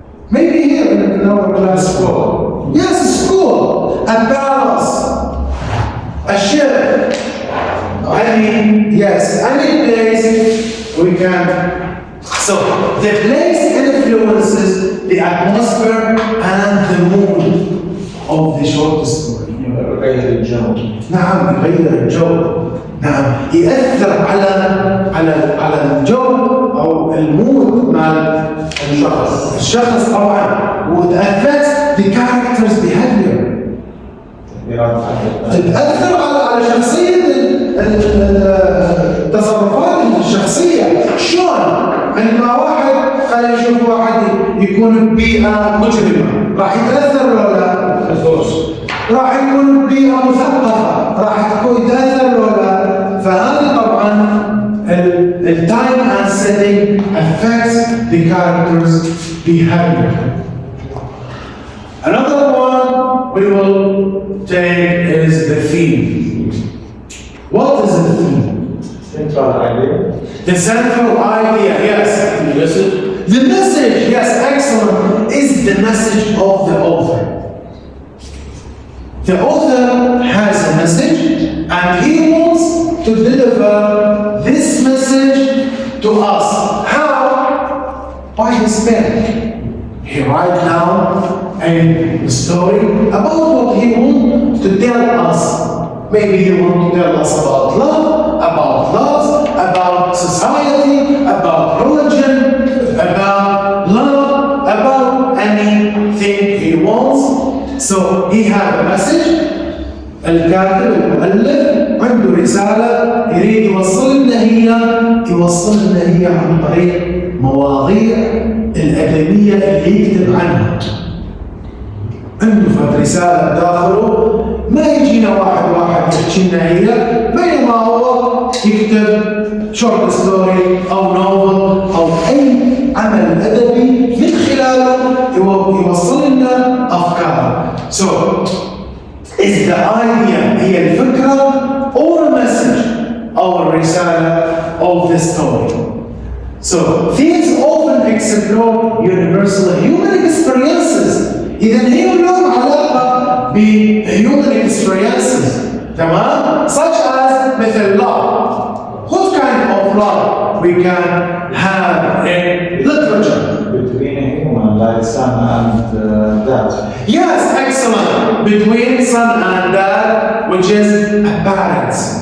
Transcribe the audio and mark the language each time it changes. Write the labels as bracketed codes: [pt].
[en] Maybe here in our class school. Yes, school, a palace, a ship. Any place we can. So the place influences the atmosphere and the mood of the short story. [ar] غير الجو. نعم يغير الجو. نعم يأثر على الجو أو المود مع الشخص طبعا وتأثر [en] the character's behavior. [ar] تتأثر على شخصية التصرفات الشخصية. شلون؟ عندما واحد خلينا نشوف واحد يكون ببيئة مجرمة راح يتأثر ولا لا؟ راح يكون بيئة مثقفة راح تكون يتأثر ولا لا؟ فهذا طبعا التايم [en] and setting affects the character's behavior. Another one we will take is the theme. What is the theme? Central idea. The central idea, yes. The message. The message, yes, excellent, is the message of the author. The author has a message and he wants to deliver this message to us. How? By his pen. He writes down a story about what he wants to tell us. Maybe he wants to tell us about love, about loss, about society, about religion, about love, about anything he wants. So he has a message. [ar] الكاتب المؤلف عنده رسالة يريد يوصل لنا هي عن طريق مواضيع الأدبية اللي يكتب عنها. عنده فد رسالة داخله ما يجينا واحد يحكي لنا هي بينما هو يكتب شورت ستوري أو نوفل أو أي عمل أدبي من خلاله يوصل لنا أفكاره. [en] So, is the idea [ar] هي الفكرة [en] or a message or a [ar] رسالة [en] of the story? So, these often explore universal human experiences. [ar] إذا هي لهم علاقة ب [en] human experiences. [ar] تمام؟ [en] Such as [ar] مثل [en] love. What kind of love we can have in literature? Between a human like son and dad. Yes, excellent. Between son and dad, which is a parents.